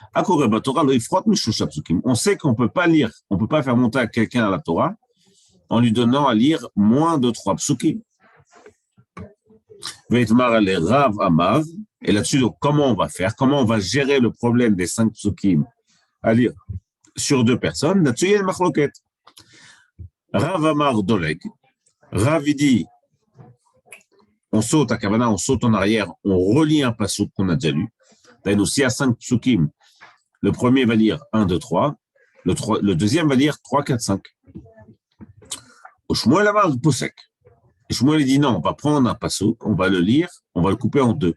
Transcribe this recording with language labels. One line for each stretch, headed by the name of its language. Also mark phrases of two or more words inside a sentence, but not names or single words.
French: On sait qu'on ne peut pas lire, on ne peut pas faire monter à quelqu'un à la Torah en lui donnant à lire moins de 3 psukim. Et là-dessus, donc, comment on va faire? Comment on va gérer le problème des 5 psukim à lire sur 2 personnes? Là-dessus, il y a une machloket.
Hebrew: רב אמר דולג.
French: Rav dit, on saute à Kavana, on saute en arrière, on relit un passouk qu'on a déjà lu. D'ailleurs, s'il y a 5 psukim, le premier va lire 1, 2, 3, le deuxième va lire 3, 4, 5.
Hebrew: ושמואל אמר פוסק.
French: Et Shmuel dit non, on va prendre un passouk, on va le lire, on va le couper en 2.